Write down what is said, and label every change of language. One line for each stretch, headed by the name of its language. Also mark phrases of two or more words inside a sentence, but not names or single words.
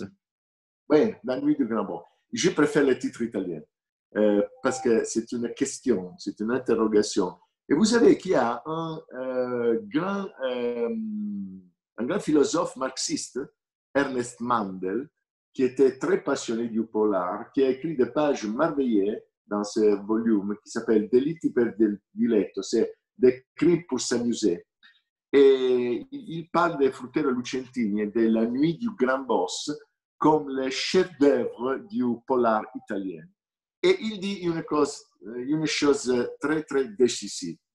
French: Oui, La nuit du grand boss. Je préfère le titre italien parce que c'est une question, c'est une interrogation. Et vous savez qu'il y a un grand philosophe marxiste, Ernest Mandel, qui était très passionné du polar, qui a écrit des pages merveilleuses dans ce volume qui s'appelle Delitti per diletto, c'est des crimes pour s'amuser. Et il parle de Fruttero Lucentini et de La nuit du grand boss comme le chef-d'œuvre du polar italien. Et il dit une chose très, très décisive.